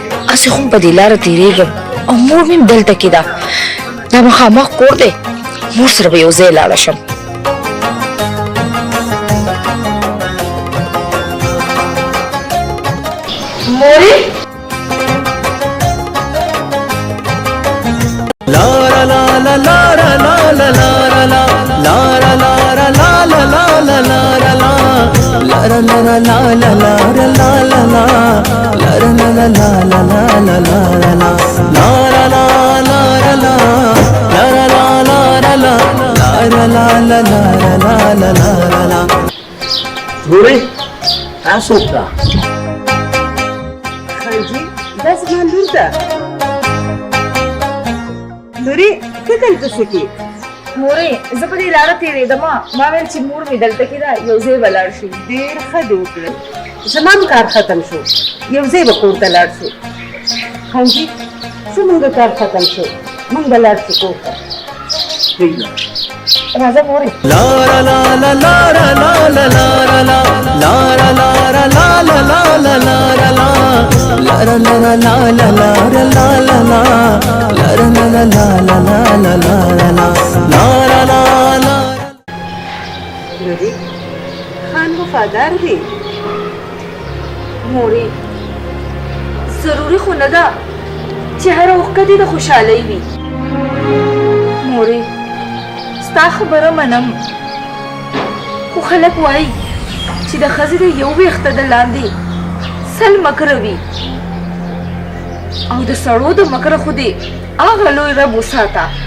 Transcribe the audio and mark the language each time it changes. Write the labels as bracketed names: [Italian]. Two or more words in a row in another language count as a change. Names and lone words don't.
[Pashto] اسې خو په دې لاره تېرېږم او مور مې دلته کې ده دا مخامخ کور دی مور سره به یو ځای لاړه شم مورې لارا لا لا لارا لا لا لارا لا لارا لارا لا لا لا لا لارا لا لارا لارا لا لا لارا لا لا لا لارا لا لا لا لا لا لا لارا لا لارا لا لارا لا لارا لا لارا لا لارا لا لا لارا لا لا لارا لا ګورې تاسو ته خانجي دا زما لور ده لورې ته دلته څه کې مورې زه په دې لاره تېرېدم ما ویل چې مور مې دلته کې ده یو ځای به لاړ شو ډېر ښه دې وکړل زما هم کار ختم شو یو ځای به کور ته لاړ شو خانجي زموږ کار ختم شو موږ به لاړ شو کور ته راځه مورې لارا لا لا لارا لا لا لارا لا لارا لارا لا لا لا لا لارا لا لارا لارا لا لا لارا لا لا لا لارا لا لا لا لا لا لا لارا لا لا لورې خان وفادار دی مورې ضروري خو نه ده چې هره اوښکه دې د خوشحالۍ وي مورې ستا خبره منم خو خلک وایي چې د ښځې د یو ویښته د لاندې سل مکره وي او د سړو د مکره خو دې هغه لوی رب وساته